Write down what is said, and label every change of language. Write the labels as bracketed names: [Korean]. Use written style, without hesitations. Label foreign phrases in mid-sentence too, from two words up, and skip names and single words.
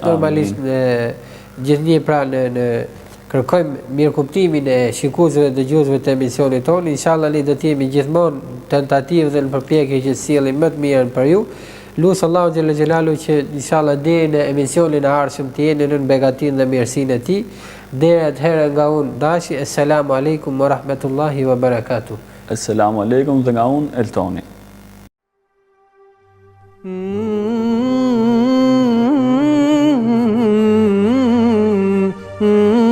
[Albanian] Normalisht gjithnjë pra në kërkojmë mirëkuptimin e shikuesve dhe dëgjuesve të emisionit ton. Inshallah ne do të jemi gjithmonë tentativë dhe në përpjekje që sjellim më të mirën për ju. Lutë [Arabic] الله جل جلاله [Albanian] që inshallah deri në emisionin e ardhshëm të jeni në begatinë dhe mirësinë e tij. Deri atëherë nga unë Dashi, [Arabic] السلام عليكم ورحمة الله وبركاته. السلام عليكم [Albanian] dhe nga unë Eltoni. Mm-hmm.